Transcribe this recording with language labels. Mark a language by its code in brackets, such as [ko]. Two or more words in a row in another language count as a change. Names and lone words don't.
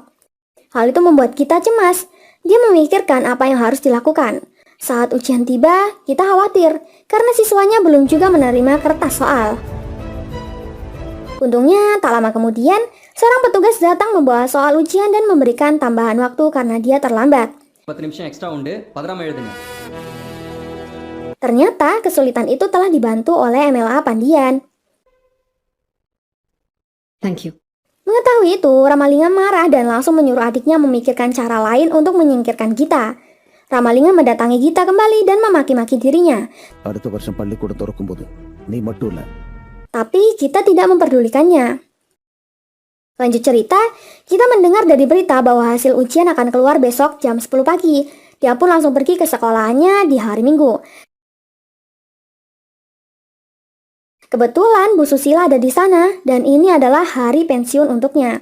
[id] Hal itu membuat kita cemas. Dia memikirkan apa yang harus dilakukan. Saat ujian tiba, kita khawatir karena siswanya belum juga menerima kertas soal. Untungnya, tak lama kemudian, seorang petugas datang membawa soal ujian dan memberikan tambahan waktu karena dia terlambat. [ta] 10 நிமிஷம் எக்ஸ்ட்ரா உண்டு பதறாம எழுதுங்க. [id] Ternyata kesulitan itu telah dibantu oleh MLA Pandian. [en] Thank you. [id] Mengetahui itu, Ramalingam marah dan langsung menyuruh adiknya memikirkan cara lain untuk menyingkirkan Gita. Ramalingam mendatangi Gita kembali dan memaki-maki dirinya. [ta] அடுத்த வருஷம் பள்ளிக்கூடம் திறக்கும்போது நீ மட்டும் இல்ல. [id] Tapi Gita tidak memperdulikannya. Lanjut cerita, kita mendengar dari berita bahwa hasil ujian akan keluar besok jam 10 pagi. Dia pun langsung pergi ke sekolahannya di hari Minggu. Kebetulan Bu Susila ada di sana dan ini adalah hari pensiun untuknya.